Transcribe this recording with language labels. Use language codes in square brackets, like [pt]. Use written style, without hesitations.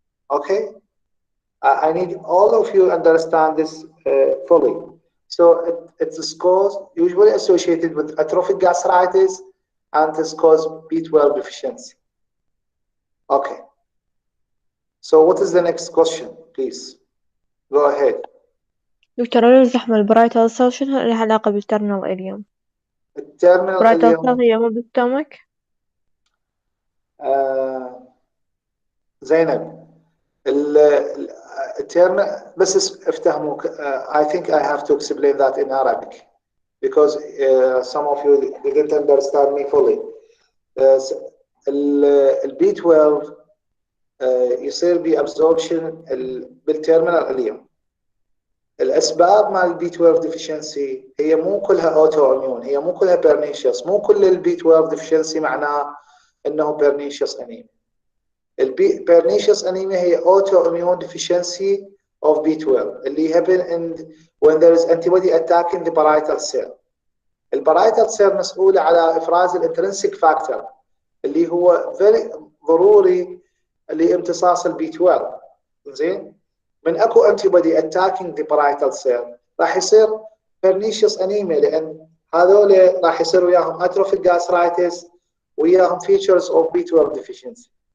[en] Okay, I need all of you understand this fully. So it's cause usually associated with atrophic gastritis, and this cause B12 deficiency. Okay. So what is the next question, please? Go ahead. [ar] دكتور أنا الزحمة البرايتال سيل شنو لها علاقة بالترمينال إليوم؟ التيرمينال برايتال اليوم سيل هي مو بالستومك؟ زينب التيرمينال بس افتهموك. [en] I think I have to explain that in Arabic because some of you didn't understand me fully. [ar] ال B12 يصير بابزوربشن بالتيرمينال اليوم. الاسباب مال البي 12 ديفيشنسي هي مو كلها اوتو اميون، هي مو كلها بيرنيشيوس، مو كل البي 12 ديفيشنسي معناه انه بيرنيشيوس انيميا. البي بيرنيشيوس انيميا هي اوتو اميون ديفيشنسي [en] of B12 [ar] اللي [en] happen when there is antibody attacking the parietal cell. [ar] البرايتال سيل مسؤولة على افراز الانترنسيك فاكتور اللي هو [en] very [ar] ضروري لامتصاص البي 12. زين؟ من اكو انتيبودي اتاكينج ذا بارايتال سيل راح يصير بيرنيشيوس انيميا، لان هذول راح يصير وياهم اتروفيك جاسترايتس وياهم فيتشرز اوف بي 12 ديفيشنسي.